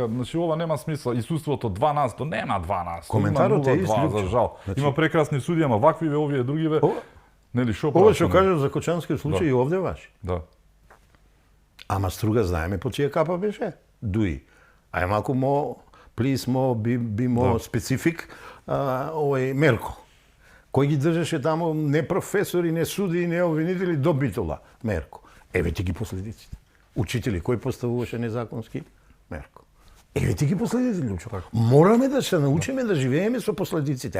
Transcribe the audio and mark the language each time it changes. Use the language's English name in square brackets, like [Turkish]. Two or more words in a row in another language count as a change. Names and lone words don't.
[Macedonian] Значи ова нема смисла. Исуството 12, нема 12. Коментарот е ист, за жал. Значи... Има прекрасни судија, ама ваквиве овие другиве. Нели шо ова што кажеш за Кочанскиот случај и овде важи. Да. Ама Струга знаеме по чија капа беше? Дуи. А е малку [English] please be more specific, [Macedonian] овој Мерко. Кој ги држеше таму не професори, не суди, не обвинители до битола? Мерко. Еве ти ги последиците. Учители, кој поставуваше незаконски? Мерко. Еве ти ги последиците, Лучо. Мораме да се научиме да живееме со последиците.